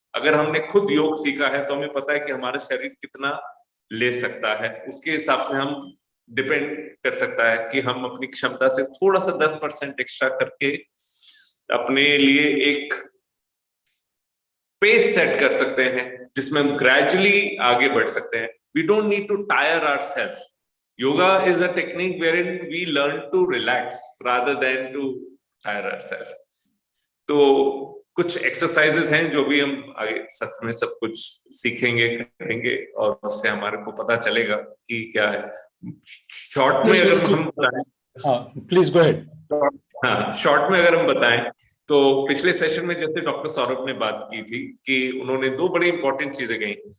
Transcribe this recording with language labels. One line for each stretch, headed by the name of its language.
Hindi: अगर हमने खुद योग सीखा है तो हमें पता है कि हमारा शरीर कितना ले सकता है, उसके हिसाब से हम डिपेंड कर सकता है कि हम अपनी क्षमता से थोड़ा सा 10% एक्स्ट्रा करके अपने लिए एक पेस सेट कर सकते हैं जिसमें हम ग्रेजुअली आगे बढ़ सकते हैं।
English: We don't need to tire ourselves. Yoga is a technique wherein we learn to relax rather than to tire ourselves.
Hindi: तो कुछ एक्सरसाइजेस हैं जो भी हम आगे सच में सब कुछ सीखेंगे, करेंगे और उससे हमारे को पता चलेगा कि क्या है। शॉर्ट में अगर हम बताएं,
English: Please go ahead.
Hindi: हाँ, शॉर्ट में अगर हम बताएं तो पिछले सेशन में जैसे डॉक्टर सौरभ ने बात की थी कि उन्होंने दो बड़ी इंपॉर्टेंट चीजें कही।